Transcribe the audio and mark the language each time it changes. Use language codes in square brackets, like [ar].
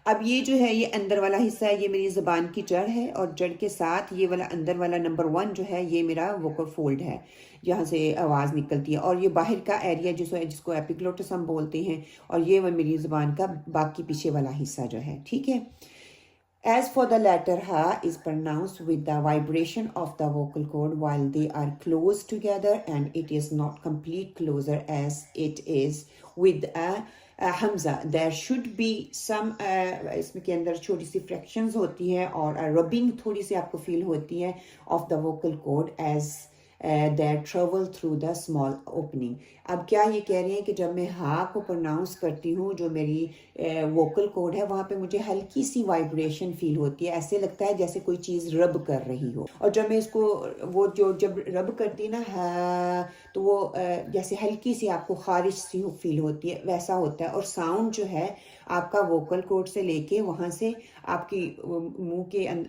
[ur] اب یہ جو ہے یہ اندر والا حصہ ہے، یہ میری زبان کی جڑ ہے، اور جڑ کے ساتھ یہ والا اندر والا نمبر 1 جو ہے یہ میرا ووکل فولڈ ہے جہاں سے آواز نکلتی ہے، اور یہ باہر کا ایریا جس کو ایپیگلوٹس ہم بولتے ہیں، اور یہ میری زبان کا باقی پیچھے والا حصہ جو ہے. ٹھیک ہے. [en] As for the letter Ha is pronounced with the vibration of the vocal cord while they are close together, and it is not complete closure as it is with a Hamza. There should be some [ur] اس میں کے اندر چھوٹی سی [en] fractions [ur] ہوتی ہے اور [en] rubbing [ur] تھوڑی سی آپ کو [en] feel [ur] ہوتی ہے [en] of the vocal cord as they travel through the small opening. [ur] اب کیا یہ کہہ رہے ہیں کہ جب میں ہا کو پرناؤنس کرتی ہوں جو میری ووکل کوڈ ہے وہاں پہ مجھے ہلکی سی وائبریشن فیل ہوتی ہے، ایسے لگتا ہے جیسے کوئی چیز رب کر رہی ہو، اور جب میں اس کو وہ جو جب رب کرتی نا ہا تو وہ جیسے ہلکی سی آپ کو خارش سی فیل ہوتی ہے ویسا ہوتا ہے، اور ساؤنڈ جو ہے آپ کا ووکل کوڈ سے لے کے وہاں سے آپ کی منہ کے